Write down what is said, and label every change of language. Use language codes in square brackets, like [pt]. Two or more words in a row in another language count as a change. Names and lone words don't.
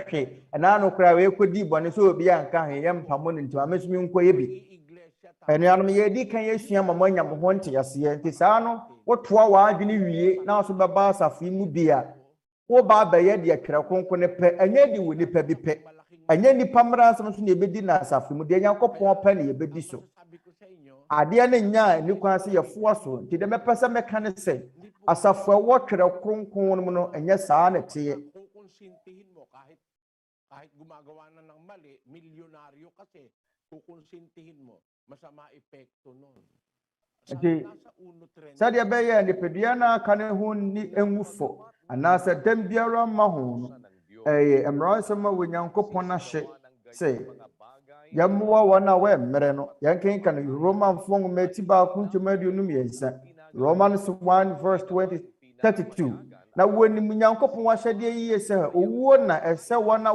[ak] hwe ɛna no koraa wɔkɔdi bɔne sɛ obi anka ho yɛ mpamo no ntima mesumi nkɔ yɛ bi ɛnuanom yɛdi kan yɛsua ma moanya mo ho nteaseɛ nti saa no wotoa w'adwene wie na so bɛba asafo yi mu bi a woba abɛyɛ deɛ Twerɛ Kronkron ne pɛ ɛnyɛ de wɔ nipa bi pɛ ɛnyɛ nipa mmara nsɛm so ne yɛbɛdi na asafo mu deɛ Nyankopɔn pɛ ne yɛbɛdi so adeɛ ne nya ni kwan se yɛfoa so nti de mepɛ meka ne sɛ asafo ɛwɔ Twerɛ Kronkron mu no ɛnyɛ saa na teɛ. [tl] Kukonsintihin mo kahit gumagawa na ng mali, milyonaryo kasi kukonsintihin mo, masama epekto nun. [ak] Nti sɛdeɛ bɛyɛ nipadua no aka ne ho ni enwufo anaasɛ dɛm biara ma ho no mmara nsɛm a Onyankopɔn ahye sɛ yɛmmoa wɔn a wɔmmere no yɛnkenka no Romanfoɔ nwoma eti baako ntwam aduonu mmiɛnsa Romans 1:32 na wɔnim Nyankopɔn ahyɛdeɛ yie sɛ owuo na ɛsɛ wɔn a